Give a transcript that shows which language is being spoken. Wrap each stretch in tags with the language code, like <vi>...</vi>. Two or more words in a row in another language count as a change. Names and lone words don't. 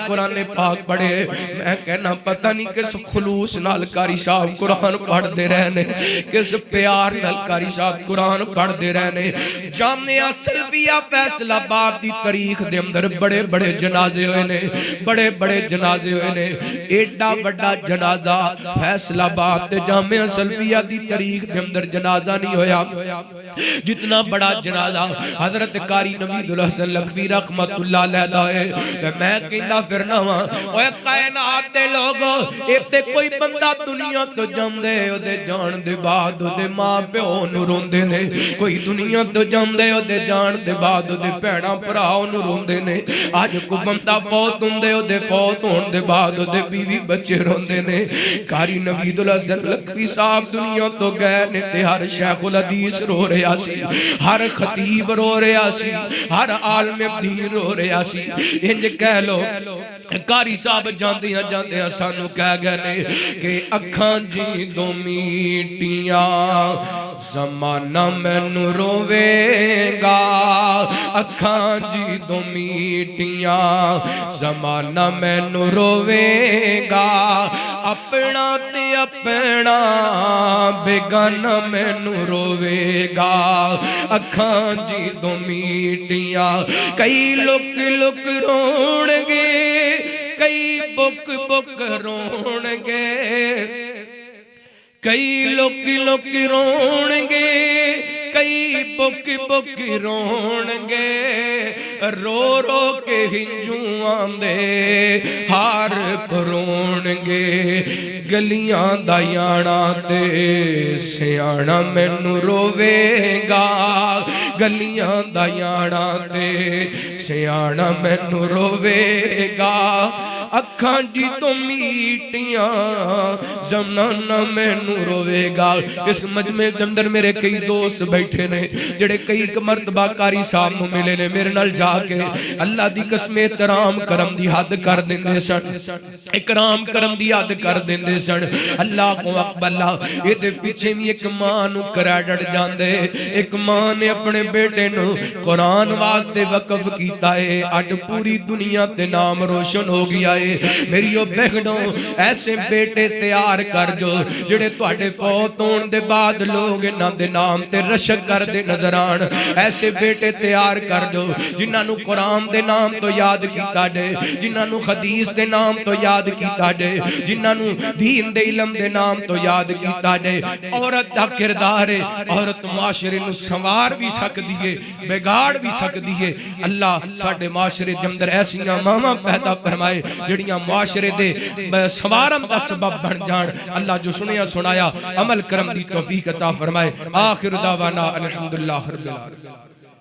<pa>قرآن پاک پڑھے میں کہنا پتہ نہیں کس خلوص نال قاری صاحب قرآن پڑھ دے رہنے کس پیار نال قاری صاحب قرآن پڑھ دے رہنے جامعہ سلفیہ فیصل آباد دی تاریخ دے اندر بڑے بڑے جنازے ہوئے نے بڑے بڑے جنازے ہوئے نے ایڈا بڑا جنازہ فیصل آباد تے جامعہ سلفیہ دی تاریخ دے اندر جنازہ نہیں ہویا جتنا بڑا جنازہ حضرت قاری نوید الحسن لکھوی</pa> <ar>رحمت اللہ علیہ</ar> <pa>ہے میں کہنا پھرنا ہاں اوے کائنات دے لوگو ایتے کوئی بندہ دنیا تو جاندے او دے جان دے بعد او دے ماں پیو نو روندے نے کوئی دنیا تو جاندے او دے جان دے بعد او دے بھیڑاں بھراؤ نو روندے نے اج کو بندہ فوت ہوندے او دے فوت ہون دے بعد او دے بیوی بچے روندے نے قاری نوید الحسن لکھوی صاحب دنیا تو گئے نے تے ہر شیخ الحدیث رو رہا سی ہر خطیب رو رہا سی ہر عالم دین رو رہا سی انج کہہ لو قاری صاحب جاندیاں جاندیاں سانو کہہ گئے نے کہ اکھاں جی دو میٹیاں زمانہ مینوں روے گا اکھاں جی دو میٹیاں زمانہ مینوں روے گا اپنا تے اپنا بیگانہ مینوں روے گا اکھاں جی دو میٹیاں کئی لک لک رون گے کئی بک بک رون گے کئی لک لک رون گے کئی بک بک رون گے رو رو کے ہنجوں آندے ہار پرون گے گلیاں دا یانا تے سیانا مینوں روے گا گلیاں دا یانا تے سیانا مینوں روے گا اکھاں جی تو میٹیاں زمانہ مینوں روے گا اس مجمع کے اندر میرے کئی دوست بیٹھے نے جڑے کئی مرتبہ قاری صاحب نو ملے نے میرے نال جا کے اللہ دی قسم احترام کرم دی حد کر دیندے سن اکرام کرم دی حد کر دیندے سن اللہ کو اکبر اللہ اے دے پیچھے بھی ایک ماں نو کریڈٹ جاندے ایک ماں نے اپنے بیٹے نو قرآن واسطے وقف کیتا ہے اج پوری دنیا تے نام روشن ہو گیا ہے میریو بہنوں ایسے بیٹے تیار کر جو جڑے تواڈے فوت ہون دے بعد لوگ انہاں دے نام تے رشک کر دے نظر آن ایسے بیٹے تیار کر جو جنہاں نو قرآن دے نام تو یاد کیتا جے جنہاں نو حدیث دے نام تو یاد کیتا جے جنہاں نو دین دے علم دے نام تو یاد کیتا جے عورت دا کردار ہے عورت معاشرے نو سنوار بھی سکدی ہے بگاڑ بھی سکدی ہے اللہ ساڈے معاشرے دے اندر ایسیاں ماواں پیدا فرمائے جڑیاں معاشرے دے سوارم دا سبب بن جان اللہ جو سنیا سنایا عمل کرم دی توفیق عطا فرمائے</pa> <ar>آخر دعوانا الحمدللہ رب العالمین</ar>